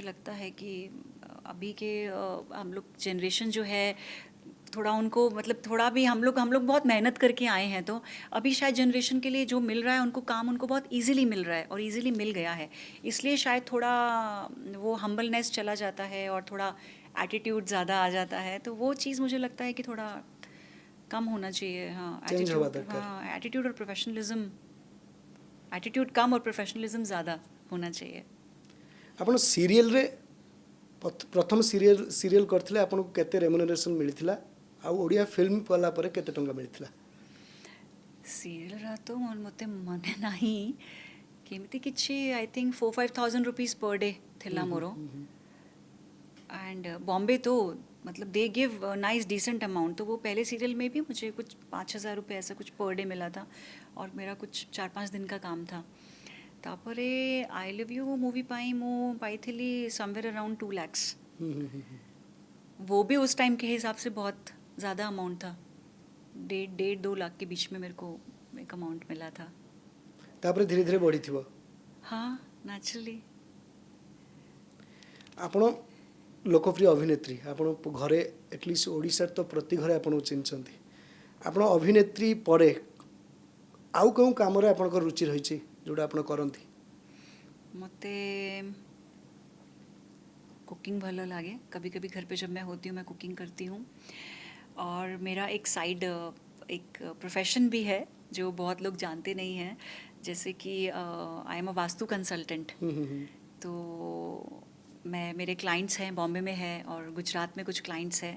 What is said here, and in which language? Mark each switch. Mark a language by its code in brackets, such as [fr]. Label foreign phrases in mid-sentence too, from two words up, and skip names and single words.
[hi] लगता है कि अभी के हम लोग जनरेशन जो है थोड़ा उनको मतलब थोड़ा भी हम लोग बहुत मेहनत करके आए हैं तो अभी शायद जनरेशन के लिए जो मिल रहा है उनको काम उनको बहुत इजीली मिल रहा है और इजीली मिल गया है इसलिए शायद थोड़ा वो हम्बलनेस चला जाता है और थोड़ा एटीट्यूड ज़्यादा आ जाता है तो वो चीज़ मुझे लगता है कि थोड़ा कम होना चाहिए हाँ एटीट्यूड और [en] professionalism attitude [hi] कम और प्रोफेशनलिज्म ज़्यादा होना चाहिए। [or] ଆପଣ ସିରିଏଲରେ ପ୍ରଥମ ସିରିଏଲ କରିଥିଲେ ଆପଣଙ୍କୁ କେତେ ରେମୁନେରେସନ୍ ମିଳିଥିଲା ଆଉ ଓଡ଼ିଆ ଫିଲ୍ମ କଲା ପରେ କେତେ ଟଙ୍କା ମିଳିଥିଲା? ସିରିଏଲର ତ ମୋତେ ମନେ ନାହିଁ, କେମିତି କିଛି [en] I think 4-5,000 rupees per day [or] ଥିଲା ମୋର। [hi] एंड बॉम्बे तो मतलब [en] they give nice decent amount, [hi] तो वो पहले सीरियल में भी मुझे कुछ 5,000 रुपये ऐसा कुछ [en] per day [hi] मिला था और मेरा कुछ 4-5 दिन का काम था। [or] तापरे आई लव यू मूवी ପାଇଁ ମୁଁ ପାଇ [en] somewhere around [or] 2 lakhs। [hi] वो भी उस टाइम के हिसाब से बहुत ज़्यादा अमाउंट था, 1.5-2 लाख के बीच में मेरे को एक अमाउंट मिला था। [or] ତାପରେ ଧୀରେ ଧୀରେ ବଢ଼ିଥିବ। [hi] हाँ नेचुरली। [or] ଆପଣ ଲୋକପ୍ରିୟ ଅଭିନେତ୍ରୀ, ଆପଣ ଘରେ ଏଟଲିଷ୍ଟ ଓଡ଼ିଶାର ତ ପ୍ରତି ଘରେ ଆପଣଙ୍କୁ ଚିହ୍ନିଛନ୍ତି। ଆପଣ ଅଭିନେତ୍ରୀ ପରେ ଆଉ କେଉଁ କାମରେ ଆପଣଙ୍କର ରୁଚି ରହିଛି ଯେଉଁଟା ଆପଣ କରନ୍ତି? ମତେ କୁକିଂ ଭଲ ଲାଗେ, [hi] कभी कभी घर पे जब मैं होती हूँ मैं कुकिंग करती हूँ। और मेरा एक साइड एक प्रोफेशन भी है जो बहुत लोग जानते नहीं हैं, जैसे कि [en] I am a vastu consultant. [hi] तो मैं मेरे क्लाइंट्स हैं बॉम्बे में है और गुजरात में कुछ क्लाइंट्स हैं।